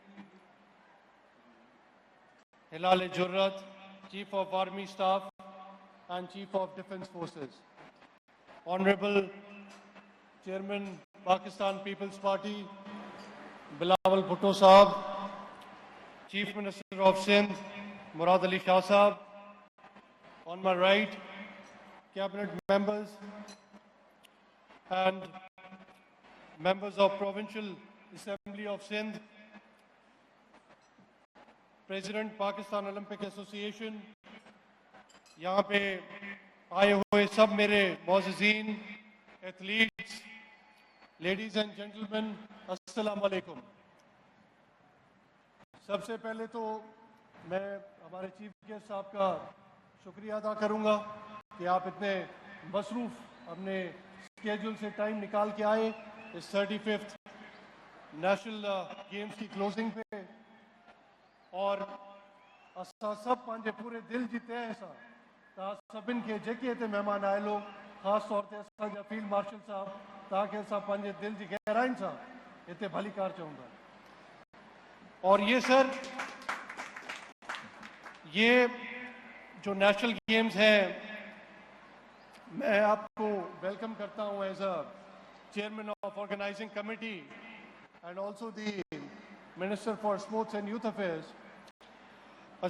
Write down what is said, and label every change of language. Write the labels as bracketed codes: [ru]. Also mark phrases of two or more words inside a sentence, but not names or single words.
[en] Hilal Jurrat, Chief of Army Staff and Chief of Defence Forces, Honourable Chairman Pakistan Peoples Party Bilawal Bhutto Sahab, Chief Minister of Sindh Murad Ali Shah Sahab, on my right, cabinet members and members of Provincial Assembly of Sindh, President Pakistan Olympic Association, [ur] یہاں پہ آئے ہوئے سب میرے موجودین، ایتھلیٹس, [en] Ladies and gentleman, [ar] السلام عليكم. [ur] سب سے پہلے تو میں ہمارے [en] Chief Guest [ur] صاحب کا شکریہ ادا کروں گا کہ آپ اتنے مصروف اپنے شیڈیول سے ٹائم نکال کے آئے اس 35th نیشنل گیمز کی کلوزنگ پہ اور [sd] असां सब पंहिंजे पूरे दिल जी तह सां तव्हां सभिनि खे जेके हिते महिमान आए लोग, ख़ासि तौर ते असांजा [en] Field Marshal [sd] साहब, तव्हांखे असां पंहिंजे दिल जी गहराइनि सां हिते भलीकार चऊं था। [ur] اور یہ سر، یہ جو نیشنل گیمز ہیں، میں آپ کو ویلکم کرتا ہوں [en] As a Chairman of Organizing Committee and also the Minister for Sports and Youth Affairs.